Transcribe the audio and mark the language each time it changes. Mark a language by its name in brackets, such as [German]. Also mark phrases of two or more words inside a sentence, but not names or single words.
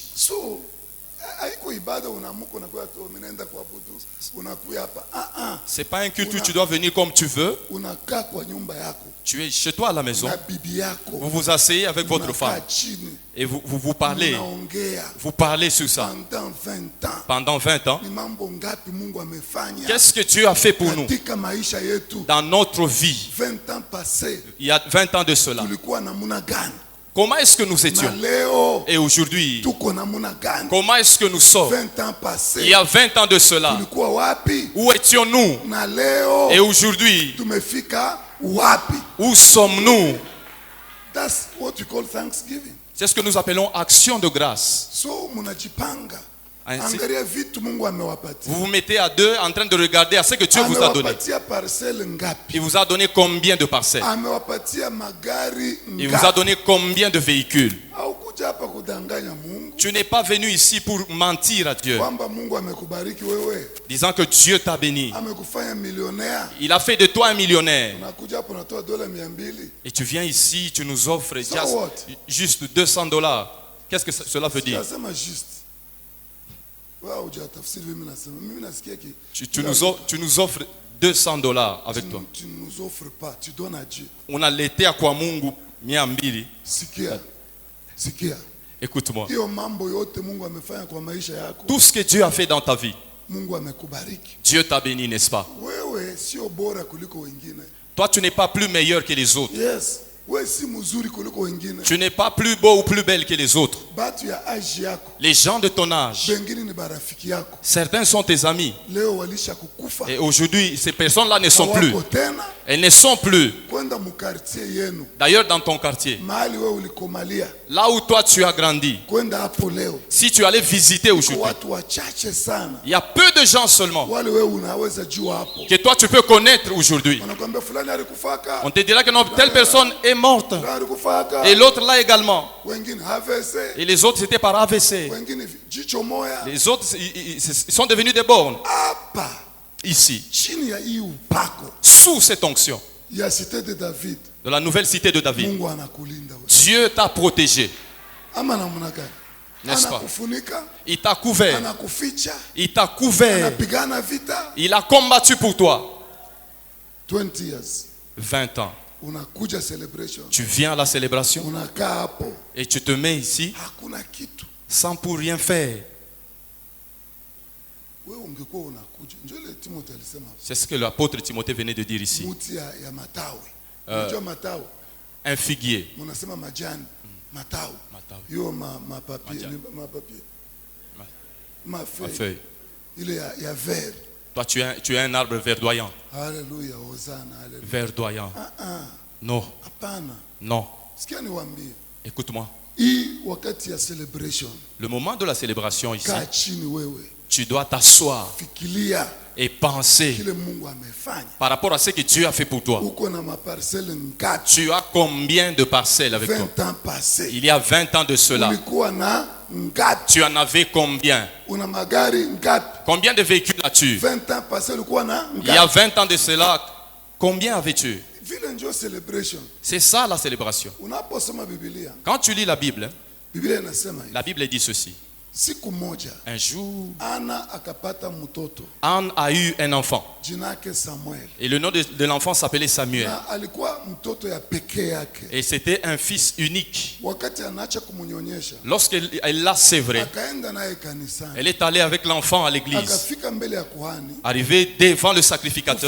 [Swahili] So haiko ibada unaamka unakuwa tu unaenda kuabudu unakuja hapa. [French] C'est pas un culte où tu dois venir comme tu veux. [Swahili] Unakaa kwa nyumba yako [French] Tu es chez toi à la maison. [Swahili] na bibi yako. [French] Vous vous asseyez avec votre [Swahili] Unakaa [French] femme [Swahili] chini. [French] et vous parlez. [Swahili] Unaongea [French] Vous parlez sur ça pendant 20 ans. pendant 20 ans. [Swahili] Ni mambo ngapi Mungu amefanya [French] Qu'est-ce que Dieu a fait pour nous [Swahili] katika maisha yetu? [French] dans notre vie? 20 ans passés Il y a 20 ans de cela. [Swahili] tulikuwa namuna gani? [French] Comment est-ce que nous [Swahili] Na [French] étions? [Swahili] leo [French] Et aujourd'hui, [Swahili] tuko namuna gani? [French] comment est-ce que nous sommes? 20 ans Il passés y a 20 ans de cela, [Swahili] tulikuwa wapi? [French] où étions-nous? [Swahili] Na leo [French] Et aujourd'hui, [Swahili] tumefika wapi? [French] où sommes-nous? [English] That's what we call Thanksgiving. [French] C'est ce que nous appelons action de grâce. [Swahili] So munajipanga, [French] Ainsi, [Swahili] angalia vitu Mungu amewapatia. [French] vous vous mettez à deux en train de regarder à ce que Dieu vous a donné. [Swahili] Amewapatia parcelle ngapi? [French] Il vous a donné combien de parcelles? [Swahili] Amewapatia magari [French] Il vous a [Swahili] ngapi? [French] donné combien de véhicules? [Swahili] Haukuja hapa kudanganya Mungu [French] Tu n'es pas venu ici pour mentir à Dieu, [Swahili] kwamba Mungu amekubariki wewe, [French] disant que Dieu t'a béni. [Swahili] amekufanya millionnaire. [French] Il a fait de toi un millionnaire. [Swahili] Unakuja hapo unatoa dola 200. [French] Et tu viens ici, tu nous offres [English] So what? [French] juste $200. Qu'est-ce que cela veut dire? [Swahili] Nasema juste. Wewe hujatafsiri mimi nasema. Mimi nasikia ki [French] Tu nous offres $200 avec toi. tu nous offres pas, tu donnes à Dieu. [Swahili] Unaletea kwa Mungu 200. Sikia. Sikia. [French] Écoute-moi. [Swahili] Hiyo mambo yote Mungu amefanya kwa maisha yako. [French] Tout ce que Dieu a fait dans ta vie, [Swahili] Mungu amekubariki. [French] Dieu t'a béni, n'est-ce pas? [Swahili] Wewe sio bora kuliko wengine. [French] Toi, tu n'es pas plus meilleur que les autres. [English] Yes. [Swahili] Wewe si mzuri kuliko wengine. [French] Tu n'es pas plus beau ou plus belle que les autres. [Swahili] Batu ya age yako. [French] Les gens de ton âge, [Swahili] Bengine ni barafiki yako. [French] certains sont tes amis. [Swahili] Leo walisha kukufa. [French] Et aujourd'hui, ces personnes-là ne sont plus. [Swahili] Hawako tena. [French] Elles ne sont plus. [Swahili] kwenda mukartie yenu [French] D'ailleurs, dans ton quartier, [Swahili] mahali wewe ulikomalia [French] là où toi tu as grandi, [Swahili] kwenda hapo leo, [French] si tu allais visiter aujourd'hui, [Swahili] watu wachache sana [French] il y a peu de gens seulement [Swahili] wale wewe unaweza jua hapo. [French] que toi tu peux connaître aujourd'hui. [Swahili] Wanakuambia fulani alikufaka, [French] On te dira que non, telle personne est morte. [Swahili] fulani alikufaka, [French] Et l'autre là également. [Swahili] wengine AVC, [French] Et les autres c'était par AVC. [Swahili] wengine jicho moya. [French] Les autres, ils sont devenus des bornes. [Swahili] Hapa [French] Ici, [Swahili] chini ya hii upako [French] sous cette onction ya cité de David, de la nouvelle cité de David, [Swahili] Mungu anakulinda wewe. [French] Dieu t'a protégé, [Swahili] Ama namna gani? [French] n'est-ce pas? [Swahili] Anakufunika, [French] Il t'a couvert, [Swahili] anakuficha, [French] il t'a couvert, [Swahili] anapigana vita. [French] il a combattu pour toi. [English] 20 years [French] 20 ans. [Swahili] unakuja celebration, [French] Tu viens à la célébration [Swahili] unakaa hapo, [French] et tu te mets ici [Swahili] hakuna kitu. [French] sans pour rien faire. [Swahili] Wewe ungekuwa unakuja, njoo ile Timothy alisema [French] C'est ce que l'apôtre Timothée venait de dire ici. [Swahili] muti ya matawi. Unajua matawi, [French] Un figuier. [Swahili] mnasema majani, matawi. Matawi. Hiyo mapapie, Majani. mapapie. Ma [French] Ma feuille. feuille. [Swahili] Ile ya vert. [French] Toi, tu es un arbre verdoyant. [Swahili] Haleluya, hosana, haleluya. [French] Verdoyant. Non, [Swahili] Hapana. [French] non. [Swahili] Sikia niwaambie. [French] Écoute-moi. [Swahili] Hii wakati ya celebration, [French] Le moment de la célébration ici, [Swahili] kaa chini wewe, [French] tu dois t'asseoir [Swahili] fikiria [French] et penser [Swahili] kile Mungu amefanya. [French] par rapport à ce que Dieu a fait pour toi. [Swahili] Uko na maparcelle ngapi? [French] Tu as combien de parcelles avec toi? 20 ans passé. Il y a 20 ans de cela. [Swahili] Ulikuwa na ngapi? [French] Tu en avais combien? [Swahili] Una magari ngapi? [French] Combien de véhicules as-tu? 20 ans passé [Swahili] ulikuwa na [French] Il y a [Swahili] ngapi? [French] 20 ans de cela, combien avais-tu? [Swahili] Vile ndio celebration. [French] C'est ça la célébration. [Swahili] Unaposoma Biblia, [French] Quand tu lis la Bible, [Swahili] Biblia inasema hivi. [French] la Bible dit ceci. [Swahili] Siku moja [French] Un jour, [Swahili] Ana akapata mtoto, [French] Anne a eu un enfant. [Swahili] jina yake Samuel. [French] Et le nom de l'enfant s'appelait Samuel. [Swahili] Na alikuwa mtoto ya pekee yake. [French] Et c'était un fils unique. [Swahili] Wakati anaacha kumunyonyesha, [French] Lorsqu'elle l'a sévré, [Swahili] akaenda naye kanisani. [French] elle est allée avec l'enfant à l'église. [Swahili] Akafika mbele ya kuhani. [French] Arrivée devant le sacrificateur,